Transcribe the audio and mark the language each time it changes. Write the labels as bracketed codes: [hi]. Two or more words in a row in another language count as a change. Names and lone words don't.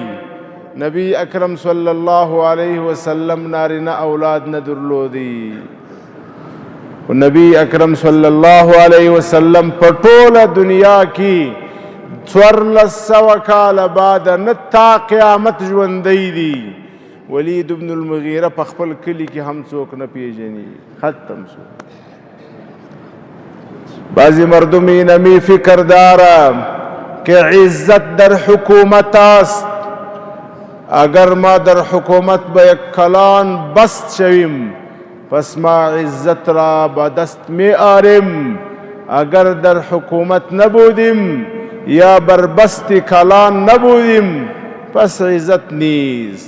[ps] نبی اکرم [ar] صلی الله علیه وسلم [ps] نارینه اولاد نه درلودي، و نبی اکرم [ar] صلی الله علیه وسلم [ps] په ټوله دنیا کې 1400 کاله بعد نه تا قیامت ژوندی دي. ولید ابن المغیره په خپل کلی کې هم څوک نه پیژني، ختم شو. [fa] بعضی مردم اینمی فکر داره که عزت در حکومت است، اگر ما در حکومت به یک کلان بست شویم پس ما عزت را به دست می آریم، اگر در حکومت نبودیم یا بر بست کلان نبودیم پس عزت نیست.